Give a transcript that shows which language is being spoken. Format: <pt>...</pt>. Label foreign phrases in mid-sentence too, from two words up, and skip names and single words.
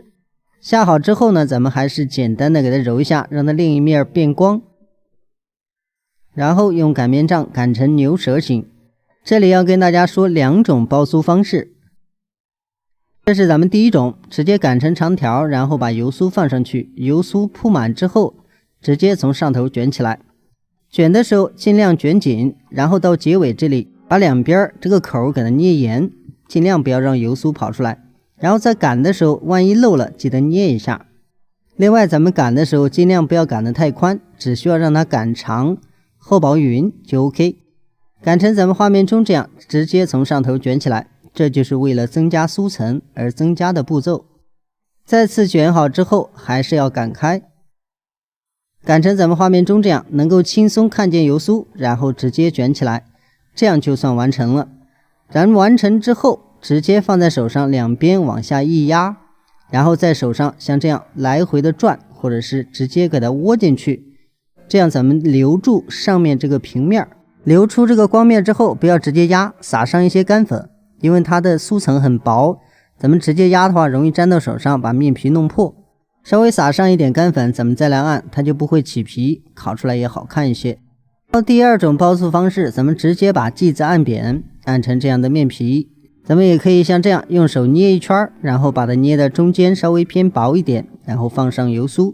<zh>下好之後呢，咱們還是簡單的給它揉一下，讓它另一面變光。然後用擀麵杖擀成牛舌形。這裡要跟大家說兩種包酥方式。這是咱們第一種，直接擀成長條，然後把油酥放上去，油酥鋪滿之後，直接從上頭捲起來。捲的時候盡量捲緊，然後到結尾這裡把兩邊這個口給它捏嚴，盡量不要讓油酥跑出來。然後在擀的時候，萬一漏了，記得捏一下。另外咱們擀的時候盡量不要擀得太寬，只需要讓它擀長厚薄勻就 OK。擀成咱們畫面中這樣，直接從上頭捲起來，這就是為了增加酥層而增加的步驟。再次捲好之後還是要擀開，擀成咱們畫面中這樣，能夠輕鬆看見油酥，然後直接捲起來，這樣就算完成了。咱們完成之後直接放在手上，兩邊往下一壓，然後在手上像這樣來回的轉，或者是直接給它窩進去，這樣咱們留住上面這個平面，留出這個光面之後，不要直接壓，撒上一些乾粉，因為它的酥層很薄，咱們直接壓的話容易粘到手上，把面皮弄破。稍微撒上一點乾粉，咱們再來按，它就不會起皮，烤出來也好看一些。到第二種包酥方式，咱們直接把劑子按扁，按成這樣的面皮。咱們也可以像這樣用手捏一圈，然後把它捏的中間稍微偏薄一點，然後放上油酥。</zh>